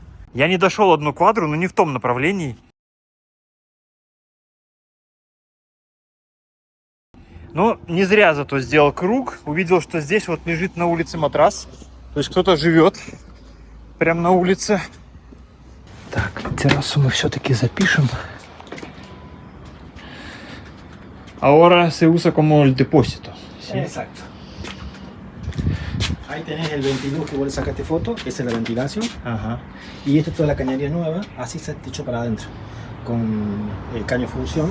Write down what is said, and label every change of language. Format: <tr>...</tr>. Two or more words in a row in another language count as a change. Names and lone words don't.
<ru>Я не дошел одну квадру, но не в том направлении. Но не зря зато сделал круг. Увидел, что здесь вот лежит на улице матрас. То есть кто-то живет прямо на улице. Так, террасу мы все-таки запишем.</ru> <es>Ahora se usa como el depósito. ¿Sí? Exacto. Ahí tenés el ventiluz que vos le sacaste foto, esa es la ventilación. Ajá. Y esta es toda la cañería nueva, así se ha hecho para adentro. Con el caño fusión,</es>